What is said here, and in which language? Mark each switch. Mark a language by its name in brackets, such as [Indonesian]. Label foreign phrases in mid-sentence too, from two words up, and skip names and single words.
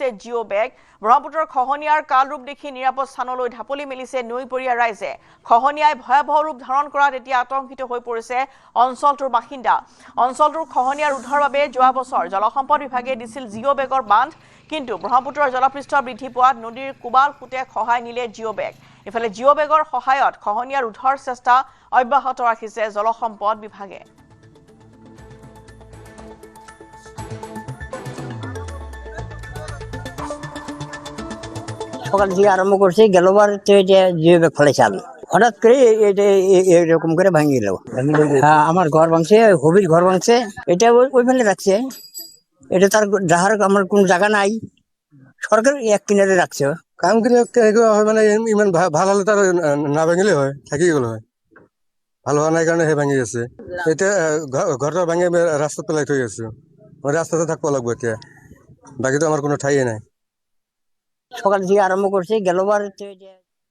[Assamese] জিঅ' বেগ ব্ৰহ্মপুত্ৰৰ খহনীয়াৰ কালৰূপ দেখি নিৰাপদ স্থানলৈ ঢাপলি মেলিছে নৈপৰীয়া ৰাইজে খহনীয়াই ভয়াৱহ ৰূপ ধাৰণ কৰাত এতিয়া আতংকিত হৈ পৰিছে অঞ্চলটোৰ বাসিন্দা অঞ্চলটোৰ খহনীয়া ৰোধৰ বাবে যোৱা বছৰ জলসম্পদ বিভাগে দিছিল জিঅ' বেগৰ বান্ধ কিন্তু ব্ৰহ্মপুত্ৰৰ জলপৃষ্ঠ বৃদ্ধি পোৱাত নদীৰ কুবাল ফুটে খহাই নিলে জিঅ' বেগ ইফালে জিঅ' বেগৰ সহায়ত খহনীয়া ৰোধৰ চেষ্টা অব্যাহত ৰাখিছে জলসম্পদ বিভাগে [Bangla] সকাল থেকে আরম্ভ করছে গেলবার তো এটা জিও ফলেছাল হঠাৎ করে এরকম করে ভাঙি গেল হ্যাঁ আমার ঘর ভাঙছে হবির ঘর ভাঙছে এটা ওই ফেলে রাখছে এটা তার যাহার আমার কোনো জায়গা নাই সরকার এক কিনারে রাখছে কাম করে মানে ইমান ভাল হলে তার না ভাঙিলে হয় থাকি গেল হয় ভাল হওয়া নাই কারণে ভাঙি গেছে এতিয়া ঘরটা ভাঙি রাস্তা পেলাই থৈ আছো রাস্তাতে থাকবো লাগবো এতিয়া বাকি তো আমার কোনো ঠাইয়ে নাই সকাল থেকে আরম্ভ করছে গেলবার তো